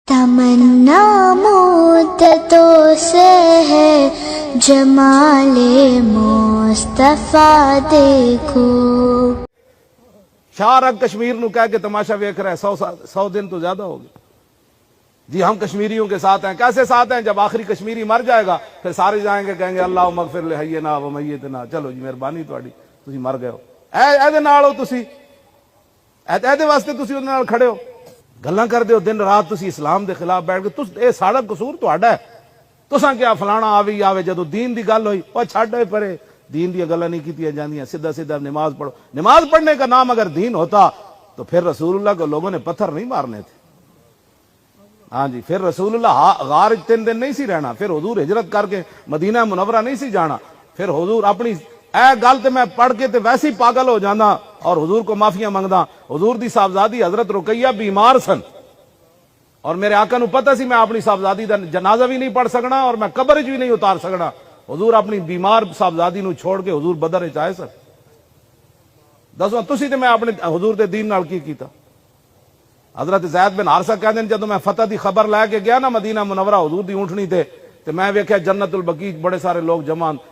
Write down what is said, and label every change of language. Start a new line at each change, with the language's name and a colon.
Urdu: تمنا مدتوں سے ہے جمال مصطفیٰ دیکھو.
Punjabi: شاہ رگ کشمیر نو کہہ کے تماشا ویکھ رہا ہے 100 دن تو زیادہ ہو گئے.
Urdu: جی ہم کشمیریوں کے ساتھ ہیں. کیسے ساتھ ہیں؟ جب آخری کشمیری مر جائے گا پھر سارے جائیں گے کہیں گے
Arabic: اللہ مغفر لحینا و میتنا.
Punjabi: چلو جی مہربانی تہاڈی تسی مر گئے ہو. اے نال ہو تسی اے واسطے تسی اودے نال کھڑے ہو. گلاں کردے ہو دن رات تسی اسلام دے خلاف بیٹھ کے. اے سارا قصور تہاڈا ہے. تساں کیا فلانا آوے جدو دین دی گل ہوئی او چھڈ ہوئے پرے. دین دی گلاں نہیں کیتیاں جاندیاں.
Urdu: سیدھا نماز پڑھو. نماز پڑھنے کا نام اگر دین ہوتا تو پھر رسول اللہ کو لوگوں نے پتھر نہیں مارنے تھے.
Punjabi: ہاں جی پھر رسول اللہ غار 3 دن نہیں سی رہنا. پھر حضور ہجرت کر کے مدینہ منورہ نہیں سی جانا. پھر حضور اپنی اے گل تے میں پڑھ کے تے ویسے ہی پاگل ہو جانا اور حضور کو معافیاں منگدا. حضور دی صاحبزادی حضرت رقیہ بیمار سن اور میرے آقا نو پتہ سی میں اپنی صاحبزادی دا جنازہ بھی نہیں پڑھ سکنا اور میں قبر وچ بھی نہیں اتار سکنا. حضور اپنی بیمار صاحبزادی نو چھوڑ کے حضور بدر وچ آئے سن. دسو تسی تے میں اپنے حضور دے دین نال کی کیتا. حضرت زید بن حارثہ کہندے ہیں جدوں میں فتح دی خبر لے کے گیا نا مدینہ منورہ حضور دی اونٹنی تے میں ویکھیا جنت البقیع بڑے سارے لوگ جمع.